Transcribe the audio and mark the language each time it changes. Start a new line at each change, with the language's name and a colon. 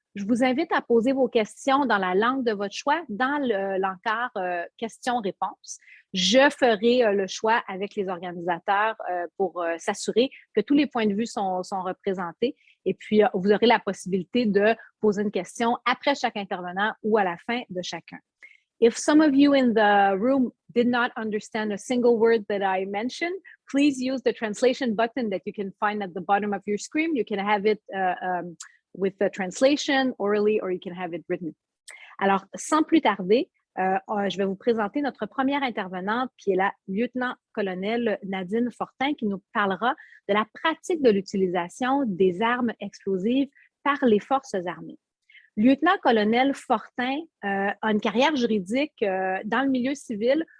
French: Je vous invite à poser vos questions dans la langue de votre choix, dans l'encart questions-réponses. Je ferai le choix avec les organisateurs pour s'assurer que tous les points de vue sont représentés. Et puis, vous aurez la possibilité de poser une question après chaque intervenant ou à la fin de chacun.
English: If some of you in the room did not understand a single word that I mentioned, please use the translation button that you can find at the bottom of your screen. You can have it with the translation orally, or you can have it written.
French: Alors, sans plus tarder, je vais vous présenter notre première intervenante, qui est la lieutenant-colonel Nadine Fortin, qui nous parlera de la pratique de l'utilisation des armes explosives par les forces armées. Lieutenant-colonel Fortin a une carrière juridique dans le milieu civil.